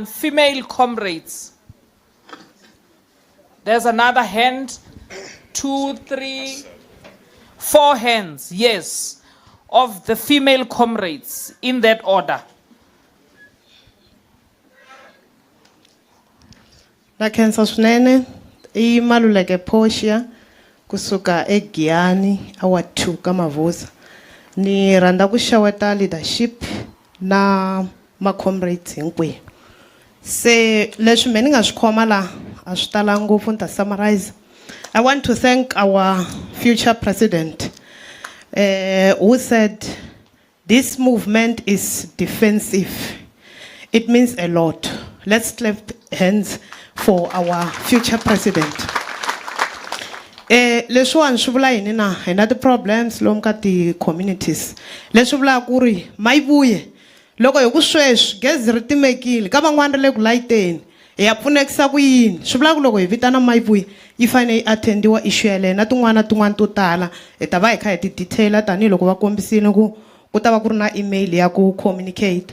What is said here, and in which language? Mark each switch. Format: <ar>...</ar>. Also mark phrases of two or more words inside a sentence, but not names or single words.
<en>Female comrades. There's another hand. 2, 3, 4 hands. Yes. Of the female comrades in that order.</en> <ts>Na khensa swinene I Maluleke Portia kusuka eGiyani Award 2 ka Mavosa. Ni rhandza ku xeweta leadership na ma comrades hinkwerhu. Se leswi me ni nga swi khoma la a swi tala ngopfu ni ta summarize.</ts> <en>I want to thank our future president who said this movement is defensive. It means a lot. Let's clap hands for our future president.</en> <ts>Leswiwani swi vula yini na hi na ti-problems lomu ka ti-communities. Leswi vula ku ri Mayibuye loko hi ku sweswi gezi ri timekile ka van'wana ri le ku layiteni hi ya pfunekisa ku yini. Swi vula ku loko hi vitana Mayibuye yi fanele yi attendiwa issue yaleyo na tin'wana to tala hi ta va hi kha hi ti detail tanihiloko va kombisile ku ta va ku ri na email ya ku communicate.</ts>